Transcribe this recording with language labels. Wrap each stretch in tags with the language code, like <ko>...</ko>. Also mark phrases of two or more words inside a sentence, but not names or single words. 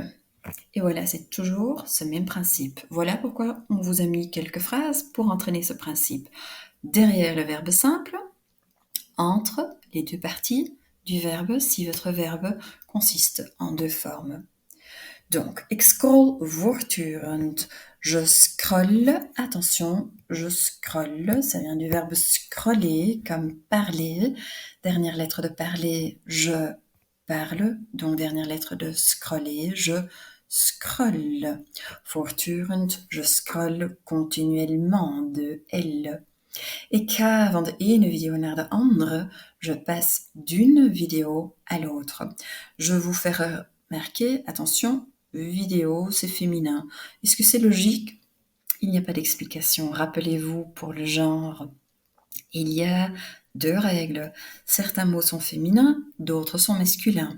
<fr>Et voilà, c'est toujours ce même principe. Voilà pourquoi on vous a mis quelques phrases pour entraîner ce principe. Derrière le verbe simple, entre les deux parties du verbe si votre verbe consiste en deux formes. Donc,</fr> <nl>ik scroll voortdurend.</nl> <fr>Je scrolle, attention, je scrolle, ça vient du verbe scroller, comme parler. Dernière lettre de parler, je parle. Donc, dernière lettre de scroller, je scrolle. Voortdurend, je scrolle continuellement, de L.</fr> <nl>Ik ga van de ene video naar de andere.</nl> <fr>Je passe d'une vidéo à l'autre. Je vous fais remarquer, attention, vidéo, c'est féminin. Est-ce que c'est logique? Il n'y a pas d'explication. Rappelez-vous, pour le genre, il y a 2 règles. Certains mots sont féminins, d'autres sont masculins.</fr>